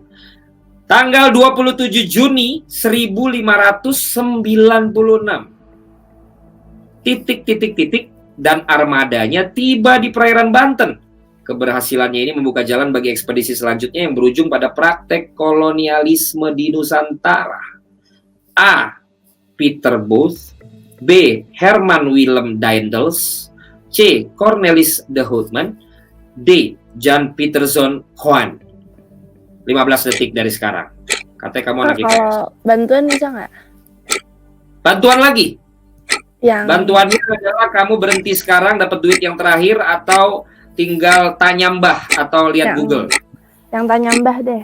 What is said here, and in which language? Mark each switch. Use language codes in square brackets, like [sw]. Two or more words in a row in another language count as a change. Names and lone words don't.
[id] Tanggal 27 Juni 1596. Titik dan armadanya tiba di perairan Banten. Keberhasilannya ini membuka jalan bagi ekspedisi selanjutnya yang berujung pada praktek kolonialisme di Nusantara. A. Peter Booth, B. Herman Willem Daendels, C. Cornelis de Houtman, D. Jan Pieterszoon Koen. 15 detik dari sekarang. Katanya kamu anak IPS. Kalau bantuan bisa nggak? Bantuan lagi? Yang Bantuannya adalah kamu berhenti sekarang dapat duit yang terakhir atau tinggal tanya Mbah atau lihat Google. Yang tanya Mbah deh.